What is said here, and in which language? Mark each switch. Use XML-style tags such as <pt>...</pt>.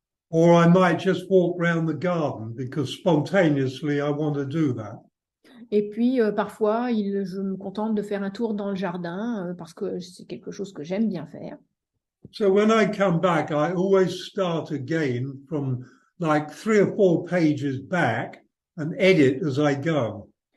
<en>Or I might just walk around the garden because spontaneously I want to do that.</en> <fr>Et puis, parfois, je me contente de faire un tour dans le jardin parce que c'est quelque chose que j'aime bien faire.</fr> <en>So when I come back, I always start again from like 3 or 4 pages back and edit as I go.</en>